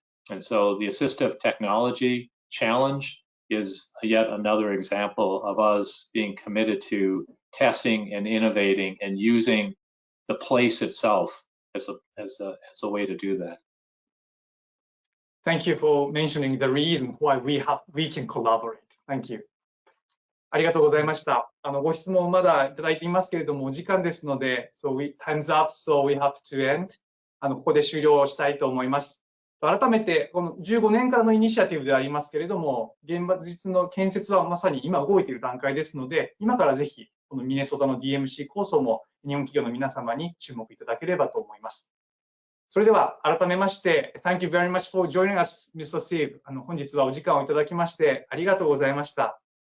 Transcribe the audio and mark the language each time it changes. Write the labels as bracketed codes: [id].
[en] And so the Assistive Technology Challenge is yet another example of us being committed to testing and innovating and using the place itself as a way to do that. Thank you for mentioning the reason why we can collaborate. Thank you. [ja] ありがとうございました。ご質問まだいただいていますけれども、お時間ですので、 [en] time's up, so we have to end. [ja] ここで終了したいと思います。改めて、この15年からのイニシアティブでありますけれども、現実の建設はまさに今動いている段階ですので、今からぜひ、このミネソタの DMC 構想も日本企業の皆様に注目いただければと思います。それでは改めまして、 [en] Thank you very much for joining us, Mr. Steve. [ja] 本日はお時間をいただきましてありがとうございました。